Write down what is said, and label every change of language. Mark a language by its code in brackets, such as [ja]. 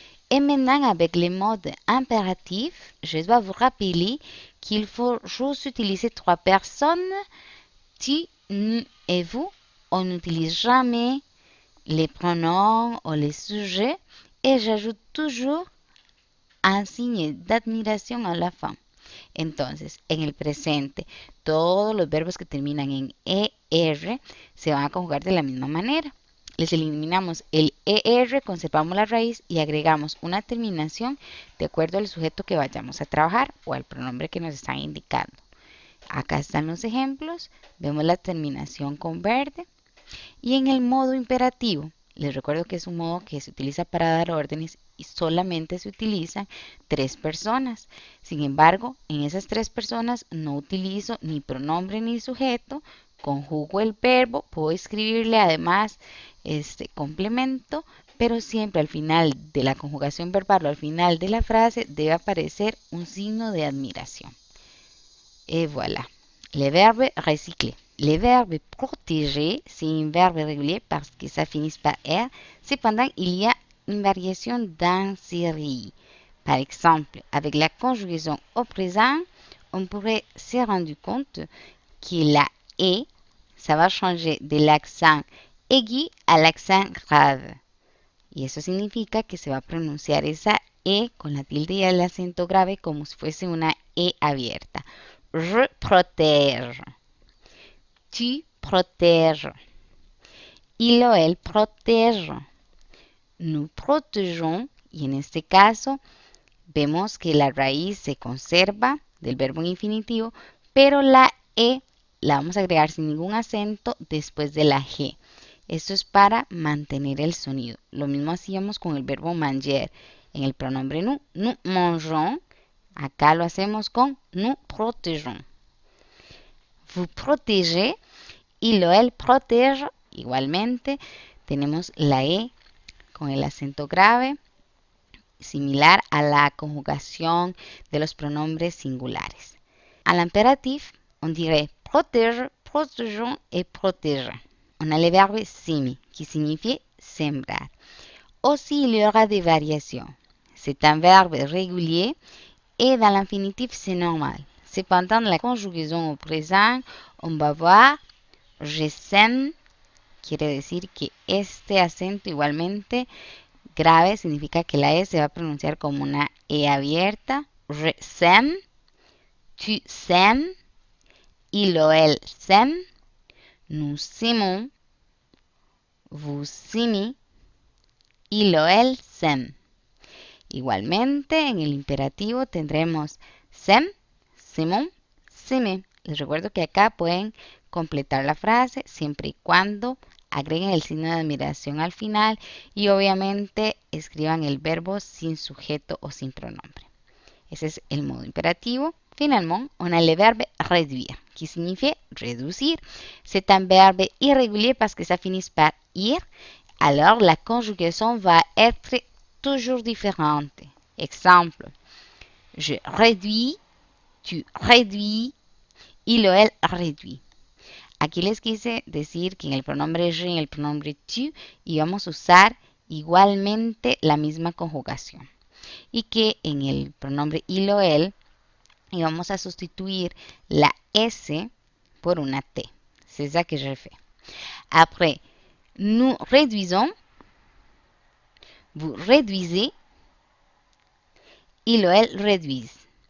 [fr] Et maintenant, avec les modes impératifs, je dois vous rappeler qu'il faut juste utiliser 3 personnes, tu, nous et vous. On n'utilise jamais les pronoms ou les sujets et j'ajoute toujours un signe d'admiración a la fin. [es] Entonces, en el presente, todos los verbos que terminan en ER se van a conjugar de la misma manera. Les eliminamos el ER, conservamos la raíz y agregamos una terminación de acuerdo al sujeto que vayamos a trabajar o al pronombre que nos están indicando. Acá están los ejemplos. Vemos la terminación con verde. Y en el modo imperativo, les recuerdo que es un modo que se utiliza para dar órdenes y solamente se utilizan 3 personas. Sin embargo, en esas 3 personas no utilizo ni pronombre ni sujeto, conjugo el verbo, puedo escribirle además este complemento, pero siempre al final de la conjugación verbal o al final de la frase debe aparecer un signo de admiración. [fr] Et voilà, le verbe recycler. Le verbe protéger, c'est un verbe régulier parce que ça finit par R. Cependant, il y a une variation dans série. Par exemple, avec la conjugaison au présent, on pourrait se rendre compte que la E, ça va changer de l'accent aigu à l'accent grave. [es] Y eso significa que se va a pronunciar esa E con la tilde y el acento grave como si fuese una E abierta. [fr] Je protège. Tu protèges. Il [es] o elle [fr] protège. Nous protégeons. [es] Y en este caso vemos que la raíz se conserva del verbo en infinitivo, pero la E la vamos a agregar sin ningún acento después de la G. Esto es para mantener el sonido. Lo mismo hacíamos con el verbo manger. En el pronombre nous, [fr] nous mangeons. [es] Acá lo hacemos con [fr] nous protégeons. Vous protégez. Il [es] o elle [fr] protège. [es] Igualmente tenemos la E con el acento grave, similar a la conjugación de los pronombres singulares. [fr] À l'impératif, on dirait protège, protégeons et protège. On a le verbe semer qui signifie sembrar. Aussi, il y aura des variations. C'est un verbe régulier et dans l'infinitif, c'est normal. Cependant, dans la conjugaison au présent, on va voir je sème, [es] quiere decir que este acento igualmente grave significa que la E se va a pronunciar como una E abierta. [fr] Je sème, tu sèmes, il [es] o elle [fr] sème, nous sémons, vous sémez, il o elle sème. [es] Igualmente, en el imperativo tendremos sème, sémons, sémez. Les recuerdo que acá pueden completar la frase siempre y cuando agreguen el signo de admiración al final y obviamente escriban el verbo sin sujeto o sin pronombre. Ese es el modo imperativo. [fr] Finalement, on a le verbe réduire, qui signifie réduire. C'est un verbe irrégulier parce que ça finit par ir. Alors, la conjugaison va être toujours différente. Exemple, je réduis, tu réduis, il ou elle réduit. [es] Aquí les quise decir que en el pronombre je y en el pronombre tu íbamos a usar igualmente la misma conjugación. Y que en el pronombre il o elle íbamos a sustituir la S por una T. [fr] C'est ça que je fais. Après, nous réduisons, vous réduisez, il [es] o elle [fr] réduisent.